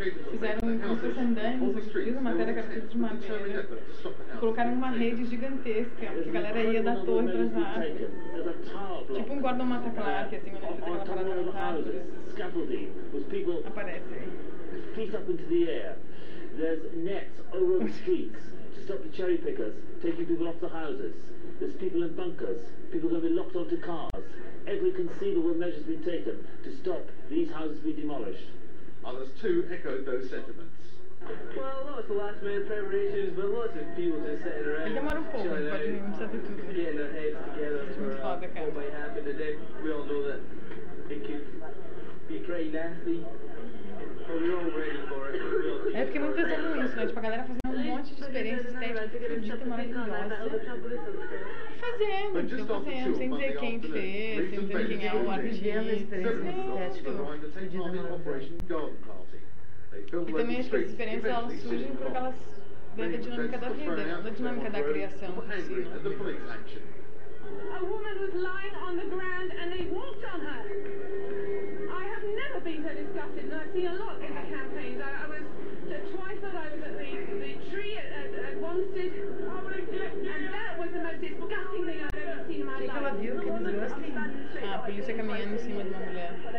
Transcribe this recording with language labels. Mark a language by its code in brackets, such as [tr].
[pt] Fizeram como se fosse andames, uma matéria que era feita de madeira. Colocaram uma rede gigantesca, que a galera ia da torre para as árvores. Tipo um Gordon Mata Clark, assim, quando ele fez aquela parada nas árvores. Aparece aí. [en] feet up into the air. There's nets over the streets to stop the cherry pickers taking people off the houses. There's people in bunkers, people going to be locked onto cars. Every conceivable measure has been taken to stop these houses being demolished. Others too echoed those sentiments. Well, lots of last minute preparations, but lots of people just sitting around. [pt] Ele demora um pouco, [en] chilling out, getting their heads together for what might happen today. We all know that it could be pretty nasty. [pt] É, eu fiquei muito pensando nisso, né? Tipo, a galera fazendo um monte de experiência estética maravilhosa. E fazendo, fazendo, sem dizer quem fez, sem dizer quem é o artista. E também acho que as experiências elas surgem porque elas vêm da dinâmica da vida, da dinâmica da criação. [en] A woman was lying on the ground and they walked on her. I have never been so disgusted, and I've seen a lot in the campaigns. I was twice that I was at the tree at Wanstead, and that was the most disgusting thing I've ever seen in my life. [pt] Que ela viu, que desgosto. Ah, a polícia caminhando em cima de uma mulher.